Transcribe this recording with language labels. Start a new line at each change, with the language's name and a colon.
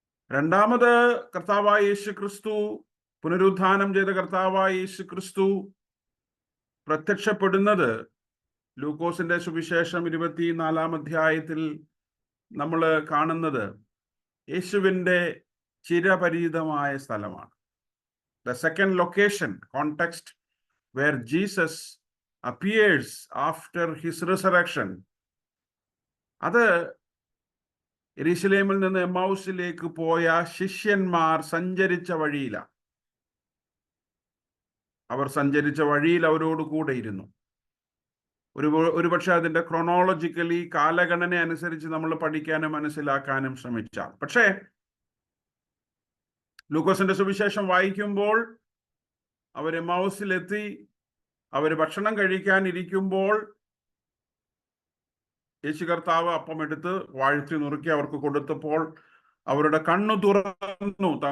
Malayalam: രണ്ടാമത്, കർത്താവായ യേശു ക്രിസ്തു, പുനരുത്ഥാനം ചെയ്ത കർത്താവായ യേശു ക്രിസ്തു പ്രത്യക്ഷപ്പെടുന്നത് ലൂക്കോസിന്റെ സുവിശേഷം 24-ാം അധ്യായത്തിൽ നമ്മൾ കാണുന്നത് യേശുവിൻ്റെ ചിരപരിചിതമായ സ്ഥലമാണ്.
English: The second location, context where Jesus appears after his resurrection,
Malayalam: അത് യെരൂശലേമിൽ നിന്ന് എമ്മൗസിലേക്ക് പോയ ശിഷ്യന്മാർ സഞ്ചരിച്ച വഴിയിലാണ്. അവർ സഞ്ചരിച്ച വഴിയിൽ അവരോട് കൂടെ ഇരുന്നു. ഒരുപക്ഷെ അതിൻ്റെ ക്രോണോളജിക്കലി കാലഗണന അനുസരിച്ച് നമ്മൾ പഠിക്കാനും മനസ്സിലാക്കാനും ശ്രമിച്ചാൽ, പക്ഷേ ലൂക്കോസിന്റെ സുവിശേഷം വായിക്കുമ്പോൾ അവർ എമ്മൗസിലെത്തി, അവർ ഭക്ഷണം കഴിക്കാൻ ഇരിക്കുമ്പോൾ യേശു കർത്താവ് അപ്പമെടുത്ത് വാഴ്ത്തി നുറുക്കി അവർക്ക് കൊടുത്തപ്പോൾ അവരുടെ കണ്ണു തുറന്നു.